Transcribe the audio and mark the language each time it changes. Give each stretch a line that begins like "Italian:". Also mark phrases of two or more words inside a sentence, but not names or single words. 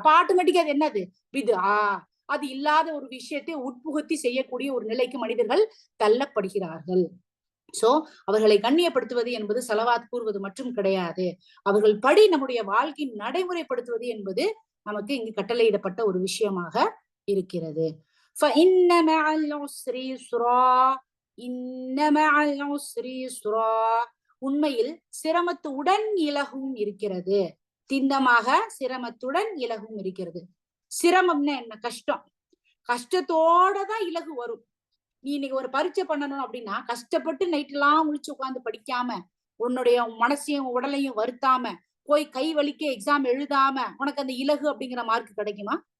Tamil: அப்ப ஆட்டோமேட்டிக்கா அது என்னது, பித்ஆ. அது இல்லாத ஒரு விஷயத்தை உட்புகுத்தி செய்யக்கூடிய ஒரு நிலைக்கு மனிதர்கள் தள்ளப்படுகிறார்கள். சோ அவர்களை கண்ணியப்படுத்துவது என்பது ஸலவாத் கூறுவது மட்டும் கிடையாது, அவர்கள் படி நம்முடைய வாழ்க்கையை நடைமுறைப்படுத்துவது என்பது நமக்கு இங்கு கட்டளையிடப்பட்ட ஒரு விஷயமாக இருக்கிறது.
Arabic: فإن مع العسر يسرا إن مع العسر يسرا.
Tamil: உண்மையில் சிரமத்துடன் இலகும் இருக்கிறது, திண்ணமாக சிரமத்துடன் இலகும் இருக்கிறது. சிரமம்னா என்ன? கஷ்டம். கஷ்டத்தோட தான் இலகு வரும். நீ இன்னைக்கு ஒரு பரீட்சை பண்ணணும் அப்படின்னா கஷ்டப்பட்டு நைட் எல்லாம் முழிச்சு உட்கார்ந்து படிக்காம, உன்னுடைய மனசையும் உடலையும் வருத்தாம போய் கை வலிக்க எக்ஸாம் எழுதாம உனக்கு அந்த இலகு அப்படிங்கிற மார்க் கிடைக்குமா?